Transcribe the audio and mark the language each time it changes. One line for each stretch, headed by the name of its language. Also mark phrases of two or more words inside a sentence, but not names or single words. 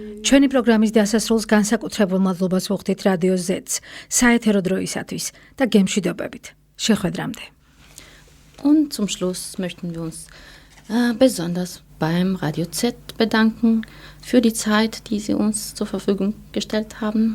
Georgian: ჩვენი პროგრამის დასასრულს განსაკუთრებულ მადლობას ვუხდით რადიო Z-ს საეთერო დროისათვის და გემშვიდობებით. Შეხვედრამდე.
German: Und zum Schluss möchten wir uns besonders beim Radio Z bedanken für die Zeit, die Sie uns zur Verfügung gestellt haben.